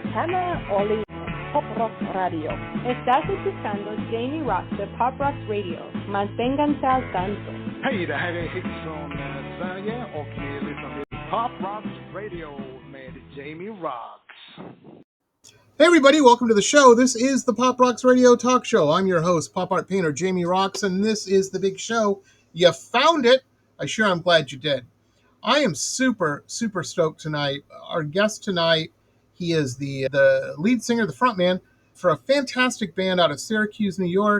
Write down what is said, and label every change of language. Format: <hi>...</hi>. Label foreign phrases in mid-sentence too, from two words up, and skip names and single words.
<es>Otherworldly Pop Rock Radio. Estás escuchando Jamie Roxx de Pop Rock Radio. Manténganse al tanto.</es> <sv>Hej, det här är Hits från Sverige och ni lyssnar till Pop Rock Radio med Jamie Roxx.</sv> <en>Hey everybody, welcome to the show. This is the Pop Rocks Radio Talk Show. I'm your host, pop art painter Jamie Roxx, and this is the big show. You found it. I'm glad you did. I am super stoked tonight. Our guest tonight, he is the lead singer, the frontman for a fantastic band out of Syracuse, New York.</en>